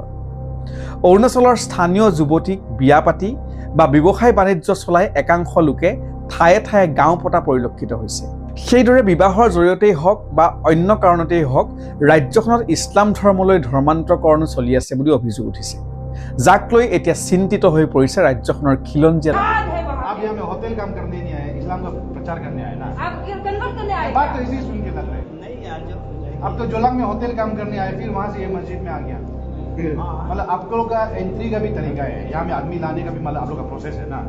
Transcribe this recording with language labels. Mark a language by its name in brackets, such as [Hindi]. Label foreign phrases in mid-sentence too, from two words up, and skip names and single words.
[Assamese] অৰুণাচলৰ স্থানীয় যুৱতীক বিয়া পাতি বা ব্যৱসায় বাণিজ্য চলাই একাংশ লোকে ঠায়ে ঠায়ে গাঁও পতা পৰিলক্ষিত হৈছে। সেইদৰে বিবাহৰ জৰিয়তেই হওক বা অন্য কাৰণতেই হওক ৰাজ্যখনত ইছলাম ধৰ্মলৈ ধৰ্মান্তৰকৰণ চলি আছে বুলি অভিযোগ উঠিছে, যাক লৈ এতিয়া চিন্তিত হৈ পৰিছে ৰাজ্যখনৰ খিলঞ্জীয়া। [Hindi] आप यहाँ में होटल काम करने नहीं आए, इस्लाम का प्रचार करने आए ना। आप कन्वर्ट करने आए? बात तो इसी सुन के लग रहा है। नहीं यार जब अब तो जोलांग में होटल काम करने आए, फिर वहाँ से ये मस्जिद में आ गया। मतलब आप लोग का एंट्री का भी तरीका है, यहाँ में आदमी लाने का भी मतलब आप लोग का प्रोसेस है ना।